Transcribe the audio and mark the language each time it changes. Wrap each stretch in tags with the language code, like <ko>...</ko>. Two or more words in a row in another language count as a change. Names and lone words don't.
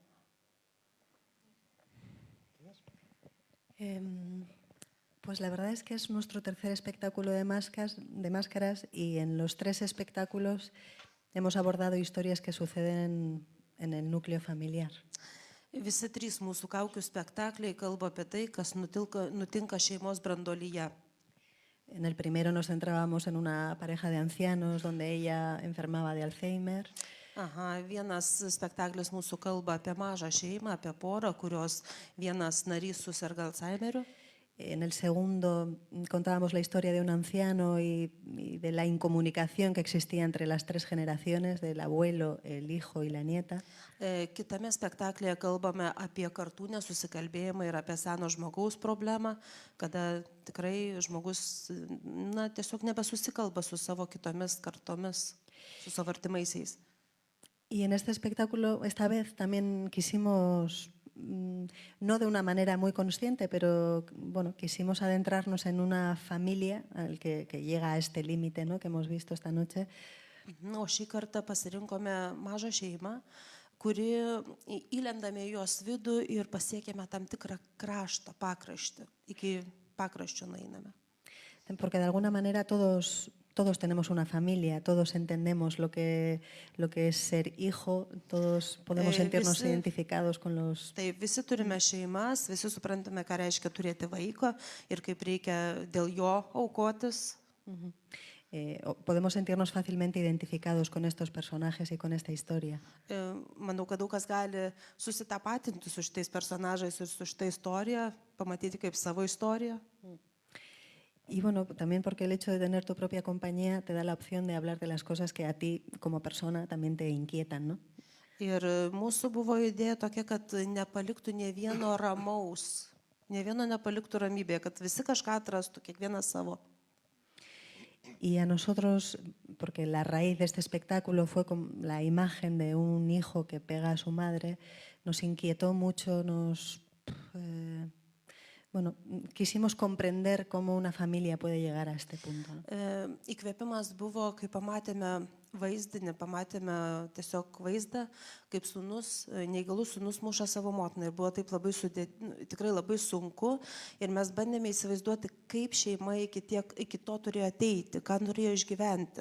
<es>Pues la verdad es que es nuestro tercer espectáculo de máscaras y en los 3 espectáculos hemos abordado historias que suceden en el núcleo familiar.</es> <lt>Visi 3 mūsų kaukių spektakliai kalba apie tai, kas nutinka šeimos branduolyje.</lt> <es>En el primero nos centrábamos en una pareja de ancianos donde ella enfermaba de Alzheimer.</es> <lt>Aha, vienas spektaklis mūsų kalba apie mažą šeimą, apie porą, kurios vienas narys susirga Alzheimeriu.</lt> <es>En el segundo contábamos la historia de un anciano y de la incomunicación que existía entre las 3 generaciones, del abuelo, el hijo y la nieta.</es> <lt>Kitame spektaklyje kalbame apie kartų nesusikalbėjimą ir apie seno žmogaus problemą, kada tikrai žmogus tiesiog nebesusikalba su savo kitomis kartomis, su savo artimaisiais.</lt> <es>Y en este espectáculo, esta vez también quisimos, no de una manera muy consciente, pero bueno, quisimos adentrarnos en una familia que llega a este límite, ¿no?, que hemos visto esta noche.</es> <lt>O šį kartą pasirinkome mažą šeimą, kuri įlendame į jos vidų ir pasiekėme tam tikrą kraštą, pakraštį. Iki pakraščio nueiname.</lt> <es>Porque de alguna manera todos tenemos una familia, todos entendemos lo que es ser hijo, todos podemos sentirnos identificados con los...</es> <lt>Tai visi turime šeimas, visi suprantame, ką reiškia turėti vaiką ir kaip reikia dėl jo aukotis.</lt> <es>Podemos sentirnos fácilmente identificados con estos personajes y con esta historia.</es> <lt>Manau, kad daug kas gali susitapatinti su šitais personažais ir su šitą istoriją, pamatyti kaip savo istoriją.</lt> <es>Y bueno, también porque el hecho de tener tu propia compañía te da la opción de hablar de las cosas que a ti como persona también te inquietan, ¿no?</es> <lt>Ir mūsų buvo idėja tokia, kad nepaliktų ne vieno ramaus, ne vieno nepaliktų ramybėje, kad visi kažką atrastų, kiekvienas savo.</lt> <es>Y a nosotros, porque la raíz de este espectáculo fue la imagen de un hijo que pega a su madre, nos inquietó mucho, quisimos comprender cómo una familia puede llegar a este punto, ¿no?</es> <lt>Įkvėpimas buvo, kai pamatėme vaizdinį, pamatėme tiesiog vaizdą, kaip neįgalus sūnus muša savo motiną. Ir buvo taip tikrai labai sunku. Ir mes bandėme įsivaizduoti, kaip šeima iki to turėjo ateiti, ką norėjo išgyventi.</lt>